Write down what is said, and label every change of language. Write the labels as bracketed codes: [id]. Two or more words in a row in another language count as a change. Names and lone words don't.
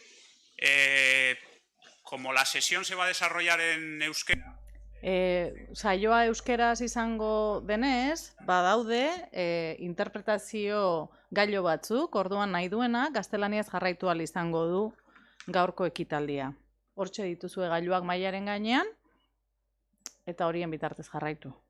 [es] Como la sesión se va a desarrollar en euskera... [eu] Saioa euskeraz izango denez, badaude interpretazio gailu batzuk, orduan nahi duena gaztelaniaz jarraitu ahal izango du gaurko ekitaldia. Hortxe dituzue gailuak mailaren gainean, eta horien bitartez jarraitu.